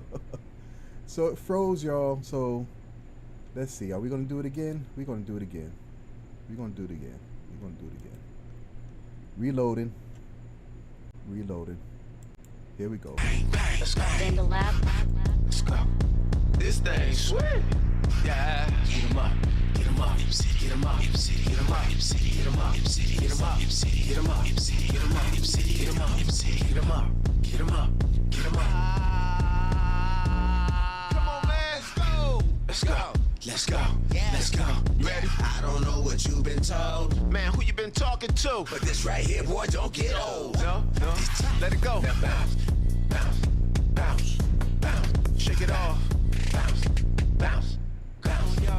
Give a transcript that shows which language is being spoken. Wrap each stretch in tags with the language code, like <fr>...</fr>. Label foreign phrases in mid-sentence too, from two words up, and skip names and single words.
<en>So it froze, y'all. So let's see. Are we gonna do it again? We're gonna do it again. Reloading. Here we go. Let's go. In the lab. Let's go. This thing sweet. Yeah. Get 'em up. Get 'em 'em up, get 'em up, get 'em up, get 'em up, get 'em up, get 'em up, get 'em up, get 'em up, get 'em up, get 'em up, get 'em up. Come on, man, let's go. Let's go. Let's go, let's go. Ready? I don't know what you've been told, Man, who you been talking to? but this right here, boy, don't get old. No, let it go. Now bounce, bounce, bounce, bounce. Shake it off. Bounce, bounce, bounce.</en>